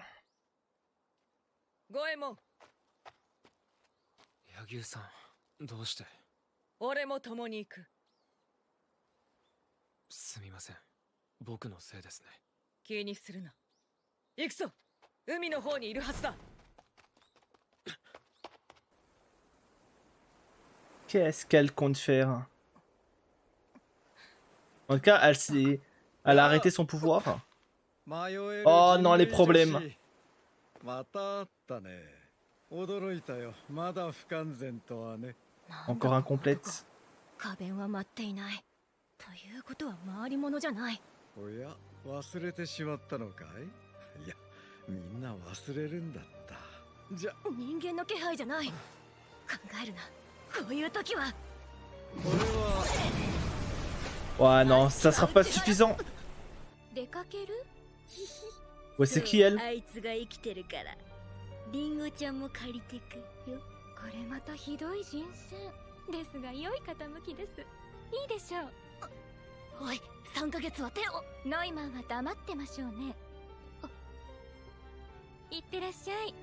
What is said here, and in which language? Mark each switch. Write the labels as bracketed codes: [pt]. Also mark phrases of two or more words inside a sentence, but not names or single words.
[ja] 五右衛門、柳生さん、どうして。俺も共に行く。すみません。僕のせいですね。気にするな。行くぞ。海の方にいるはずだ。 [fr] Qu'est-ce qu'elle compte faire? En tout cas, elle a arrêté son pouvoir. Oh non, les problèmes. [ja] またあったね。驚いたよ。まだ不完全とはね。 [fr] Encore incomplète. [ja] 花弁は待っていない。ということは回り物じゃない。おや、忘れてしまったのかい。いや、 みんな忘れるんだったじゃ人間の気配じゃない。考えるな。こういう時は。俺は [fr] Ouais, non, ça sera pas suffisant. [ja] 出かける？ [fr] Ouais, c'est qui elle? [ja] あいつが生きてるからリンゴちゃんも借りてくよ。これまたひどい人選ですが良い傾きです。いいでしょう。おい、3ヶ月は手を。ノイマンは黙ってましょうね。いってらっしゃい。